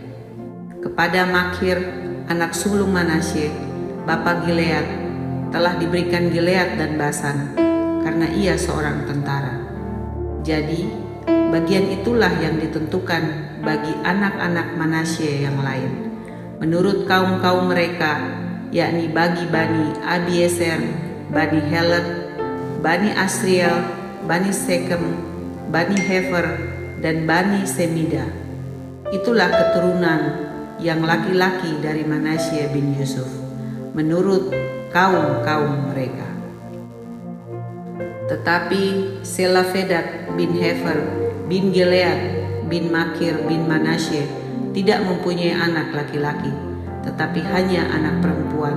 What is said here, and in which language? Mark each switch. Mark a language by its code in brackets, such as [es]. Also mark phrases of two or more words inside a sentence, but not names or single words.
[id] Kepada Makhir, anak sulung Manasye, bapa Gilead, telah diberikan Gilead dan Basan, karena ia seorang tentara. Jadi, bagian itulah yang ditentukan bagi anak-anak Manasye yang lain, menurut kaum-kaum mereka, yakni bagi Bani Abieser, Bani Helet, Bani Asriel, Bani Sekem, Bani Hefer, dan Bani Semida. Itulah keturunan yang laki-laki dari Manasye bin Yusuf, menurut kaum-kaum mereka. Tetapi Selafedat bin Hefer, bin Gilead, bin Makir, bin Manasye tidak mempunyai anak laki-laki, tetapi hanya anak perempuan.